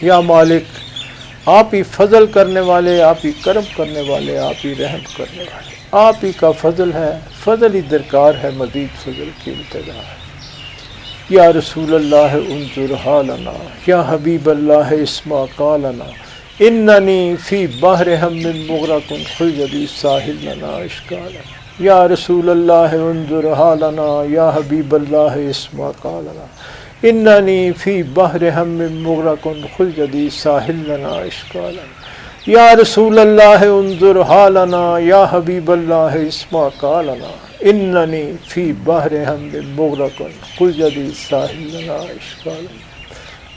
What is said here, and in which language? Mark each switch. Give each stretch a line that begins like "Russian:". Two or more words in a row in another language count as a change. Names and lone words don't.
Urdu: یا مالک آپ ہی فضل کرنے والے، آپ ہی کرم کرنے والے، آپ ہی رحم کرنے والے، آپ ہی کا فضل ہے، فضل ہی درکار ہے، مزید فضل کی انتظار ہے۔
Arabic: یا رسول اللہ انظر حالنا، یا حبیب اللہ اسمع قالنا، اننی فی بحر ہم مغرق خذ بی ساحل لنا اشکالنا۔ یا رسول اللہ انظر حالنا، یا حبیب اللہ اسمع قالنا، اننی فی بحر ہم مغرق خذ بی ساحل لنا اشکالنا۔ یا رسول اللہ انظر حالنا، یا حبیب اللہ اسمع قالنا، اننی فی بحر ہم مغرق خذ بی ساحل لنا اشکالنا۔